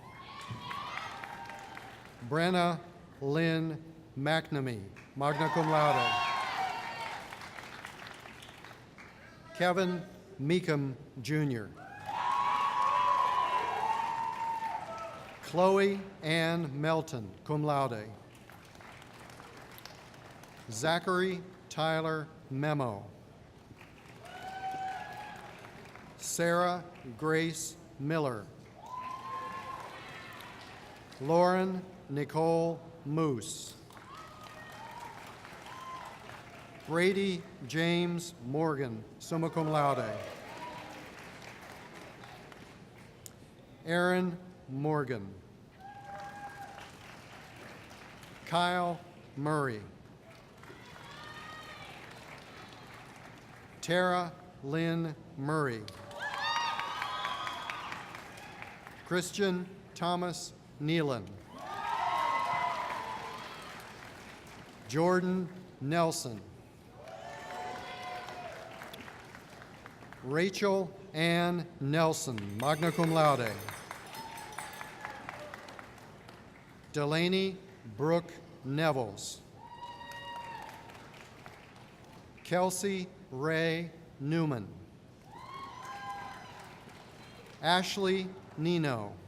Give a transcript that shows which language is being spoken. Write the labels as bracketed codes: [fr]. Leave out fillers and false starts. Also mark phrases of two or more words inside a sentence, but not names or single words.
[en] Brenna Lynn McNamee, [la] magna cum laude. [en] Kevin Meekum, Jr. Chloe Ann Melton, [la] cum laude. [en] Zachary Tyler Memo. Sarah Grace Miller. Lauren Nicole Moose. Brady James Morgan, [la] summa cum laude. [en] Aaron Morgan. Kyle Murray. Tara Lynn Murray. Christian Thomas Nealon. Jordan Nelson. Rachel Ann Nelson, [la] magna cum laude. [en] Delaney Brooke Nevels. Kelsey Ray Newman. Ashley Nino.